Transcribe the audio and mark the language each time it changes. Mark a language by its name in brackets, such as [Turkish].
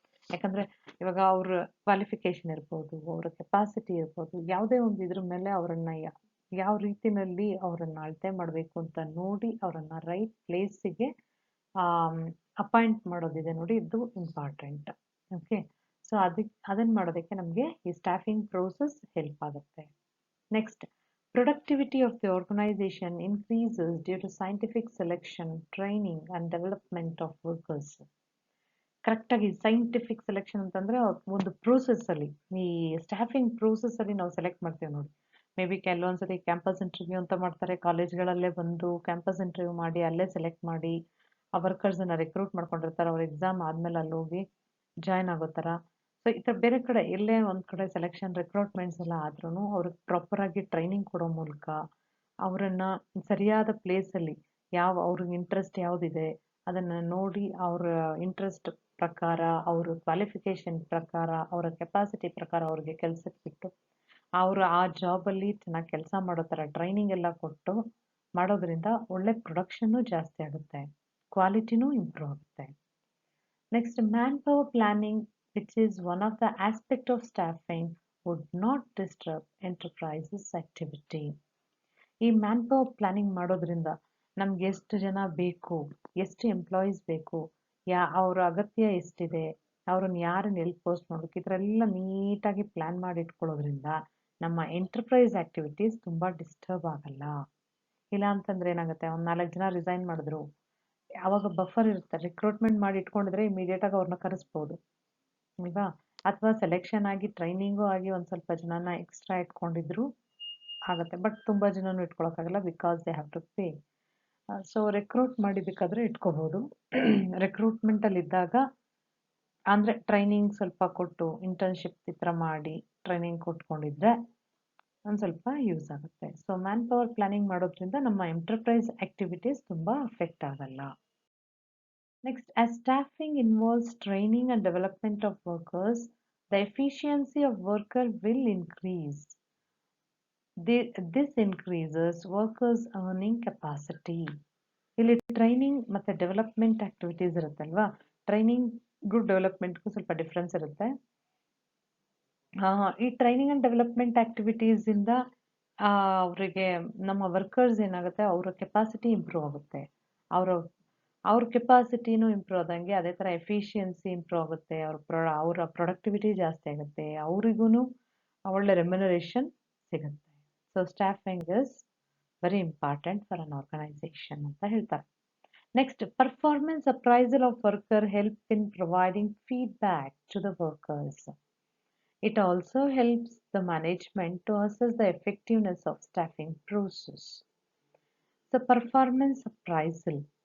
[Kannada] ಯಾಕಂದರೆ ಇವಾಗ ಅವ್ರ ಕ್ವಾಲಿಫಿಕೇಷನ್ ಇರ್ಬೋದು, ಅವರ ಕೆಪಾಸಿಟಿ ಇರ್ಬೋದು, ಯಾವುದೇ ಒಂದು ಇದ್ರ ಮೇಲೆ ಅವರನ್ನು ಯಾವ ರೀತಿಯಲ್ಲಿ ಅವರನ್ನು ಅಳತೆ ಮಾಡಬೇಕು ಅಂತ ನೋಡಿ ಅವರನ್ನು ರೈಟ್ ಪ್ಲೇಸಿಗೆ ಅಪಾಯಿಂಟ್ ಮಾಡೋದಿದೆ ನೋಡಿ, ಇದು ಇಂಪಾರ್ಟೆಂಟ್. ಓಕೆ, ಸೊ ಅದನ್ನು ಮಾಡೋದಕ್ಕೆ ನಮಗೆ ಈ ಸ್ಟಾಫಿಂಗ್ ಪ್ರೋಸೆಸ್ ಹೆಲ್ಪ್ ಆಗುತ್ತೆ. [English] Next, productivity of the organization increases due to scientific selection, training and development of workers. [Kannada] ಕರೆಕ್ಟಾಗಿ ಸೈಂಟಿಫಿಕ್ ಸೆಲೆಕ್ಷನ್ ಅಂತಂದರೆ ಒಂದು ಪ್ರೋಸೆಸ್ಸಲ್ಲಿ, ಈ ಸ್ಟಾಫಿಂಗ್ ಪ್ರೋಸೆಸ್ಸಲ್ಲಿ ನಾವು ಸೆಲೆಕ್ಟ್ ಮಾಡ್ತೀವಿ ನೋಡಿ. ಮೇ ಬಿ ಕೆಲವೊಂದ್ಸತಿ ಕ್ಯಾಂಪಸ್ ಇಂಟರ್ವ್ಯೂ ಅಂತ ಮಾಡ್ತಾರೆ, ಕಾಲೇಜ್ಗಳಲ್ಲೇ ಬಂದು ಕ್ಯಾಂಪಸ್ ಇಂಟರ್ವ್ಯೂ ಮಾಡಿ ಅಲ್ಲೇ ಸೆಲೆಕ್ಟ್ ಮಾಡಿ ಆ ವರ್ಕರ್ಸನ್ನು ರೆಕ್ರೂಟ್ ಮಾಡ್ಕೊಂಡಿರ್ತಾರೆ. ಅವ್ರ ಎಕ್ಸಾಮ್ ಆದಮೇಲೆ ಅಲ್ಲಿ ಹೋಗಿ ಜಾಯ್ನ್ ಆಗೋ ಥರ. ಸೊ ಈ ಥರ ಬೇರೆ ಕಡೆ ಎಲ್ಲೇ ಒಂದು ಕಡೆ ಸೆಲೆಕ್ಷನ್ ರಿಕ್ರೂಟ್ಮೆಂಟ್ಸ್ ಎಲ್ಲ ಆದ್ರೂ ಅವ್ರಿಗೆ ಪ್ರಾಪರಾಗಿ ಟ್ರೈನಿಂಗ್ ಕೊಡೋ ಮೂಲಕ ಅವರನ್ನು ಸರಿಯಾದ ಪ್ಲೇಸಲ್ಲಿ ಅವ್ರಿಗೆ ಇಂಟ್ರೆಸ್ಟ್ ಯಾವುದಿದೆ ಅದನ್ನು ನೋಡಿ ಅವರ ಇಂಟ್ರೆಸ್ಟ್ ಪ್ರಕಾರ, ಅವ್ರ ಕ್ವಾಲಿಫಿಕೇಷನ್ ಪ್ರಕಾರ, ಅವರ ಕೆಪಾಸಿಟಿ ಪ್ರಕಾರ ಅವ್ರಿಗೆ ಕೆಲಸಕ್ಕೆ ಬಿಟ್ಟು ಅವರು ಆ ಜಾಬಲ್ಲಿ ಚೆನ್ನಾಗಿ ಕೆಲಸ ಮಾಡೋ ಥರ ಟ್ರೈನಿಂಗ್ ಎಲ್ಲ ಕೊಟ್ಟು ಮಾಡೋದ್ರಿಂದ ಒಳ್ಳೆ ಪ್ರೊಡಕ್ಷನ್ನು ಜಾಸ್ತಿ ಆಗುತ್ತೆ, ಕ್ವಾಲಿಟಿನೂ ಇಂಪ್ರೂವ್ ಆಗುತ್ತೆ. [English] Next, manpower planning which is one of the aspect of staffing would not disturb enterprises activity. [Kannada] ಈ ಮ್ಯಾನ್ ಪವರ್ ಪ್ಲಾನಿಂಗ್ ಮಾಡೋದ್ರಿಂದ ನಮ್ಗೆ ಎಷ್ಟು ಜನ ಬೇಕು, ಎಷ್ಟು ಎಂಪ್ಲಾಯೀಸ್ ಬೇಕು, ಅವ್ರ ಅಗತ್ಯ ಎಷ್ಟಿದೆ, ಅವ್ರನ್ನ ಯಾರನ್ನ ಎಲ್ಲಿ ಪೋಸ್ಟ್ ಮಾಡಬೇಕು, ಇದರೆಲ್ಲ ನೀಟಾಗಿ ಪ್ಲ್ಯಾನ್ ಮಾಡಿ ಇಟ್ಕೊಳ್ಳೋದ್ರಿಂದ ನಮ್ಮ ಎಂಟರ್ಪ್ರೈಸ್ ಆ್ಯಕ್ಟಿವಿಟೀಸ್ ತುಂಬ ಡಿಸ್ಟರ್ಬ್ ಆಗಲ್ಲ. ಇಲ್ಲ ಅಂತಂದರೆ ಏನಾಗುತ್ತೆ, ಒಂದು 4 ಜನ ರಿಸೈನ್ ಮಾಡಿದ್ರು, ಆವಾಗ ಬಫರ್ ಇರುತ್ತೆ, ರಿಕ್ರೂಟ್ಮೆಂಟ್ ಮಾಡಿ ಇಟ್ಕೊಂಡಿದ್ರೆ ಇಮಿಡಿಯೇಟಾಗಿ ಅವ್ರನ್ನ ಕರೆಸ್ಬೋದು ಅಲ್ವಾ? ಅಥವಾ ಸೆಲೆಕ್ಷನ್ ಆಗಿ ಟ್ರೈನಿಂಗು ಆಗಿ ಒಂದು ಸ್ವಲ್ಪ ಜನನ ಎಕ್ಸ್ಟ್ರಾ ಇಟ್ಕೊಂಡಿದ್ರು ಆಗುತ್ತೆ. ಬಟ್ ತುಂಬ ಜನನೂ ಇಟ್ಕೊಳಕ್ಕಾಗಲ್ಲ, [English] Because they have to pay. [Kannada] So recruit ಮಾಡಿ ಬೇಕಾದರೆ ಇಟ್ಕೋಬೋದು. ರೆಕ್ರೂಟ್ಮೆಂಟಲ್ಲಿದ್ದಾಗ ಅಂದರೆ ಟ್ರೈನಿಂಗ್ ಸ್ವಲ್ಪ ಕೊಟ್ಟು ಇಂಟರ್ನ್ಶಿಪ್ ಈ ಥರ ಮಾಡಿ ಟ್ರೈನಿಂಗ್ ಕೊಟ್ಕೊಂಡಿದ್ರೆ ಒಂದು ಸ್ವಲ್ಪ ಯೂಸ್ ಆಗುತ್ತೆ. ಸೊ ಮ್ಯಾನ್ ಪವರ್ ಪ್ಲಾನಿಂಗ್ ಮಾಡೋದ್ರಿಂದ ನಮ್ಮ ಎಂಟರ್ಪ್ರೈಸ್ ಆಕ್ಟಿವಿಟೀಸ್ ತುಂಬ ಅಫೆಕ್ಟ್ ಆಗಲ್ಲ. [English] Next, as staffing involves training and development of workers, the efficiency of worker will increase. This increases workers' earning capacity. [Kannada] ಇಲ್ಲಿ ಟ್ರೈನಿಂಗ್ ಮತ್ತು ಡೆವಲಪ್ಮೆಂಟ್ ಆಕ್ಟಿವಿಟೀಸ್ ಇರುತ್ತಲ್ವಾ, ಟ್ರೈನಿಂಗ್ಗೂ ಡೆವಲಪ್ಮೆಂಟ್ಗೂ ಸ್ವಲ್ಪ difference ಇರುತ್ತೆ. ಈ ಟ್ರೈನಿಂಗ್ ಆ್ಯಂಡ್ ಡೆವಲಪ್ಮೆಂಟ್ ಆಕ್ಟಿವಿಟೀಸಿಂದ ಅವರಿಗೆ ನಮ್ಮ ವರ್ಕರ್ಸ್ ಏನಾಗುತ್ತೆ, ಅವರ ಕೆಪಾಸಿಟಿ ಇಂಪ್ರೂವ್ ಆಗುತ್ತೆ. ಅವ್ರ ಕೆಪಾಸಿಟಿನೂ ಇಂಪ್ರೂವ್ ಆದಂಗೆ ಅದೇ ಥರ ಎಫಿಷಿಯನ್ಸಿ ಇಂಪ್ರೂವ್ ಆಗುತ್ತೆ. ಅವರ ಪ್ರೊಡಕ್ಟಿವಿಟಿ ಜಾಸ್ತಿ ಆಗುತ್ತೆ. ಅವರಿಗೂ ಒಳ್ಳೆ ರೆಮ್ಯುನರೇಷನ್ ಸಿಗುತ್ತೆ. [English] so staffing is very important for an organisation [Kannada] ಅಂತ ಹೇಳ್ತಾರೆ. [English] Next, performance appraisal of worker help in providing feedback to the workers. It also helps the management to assess the effectiveness of staffing process. So performance appraisal.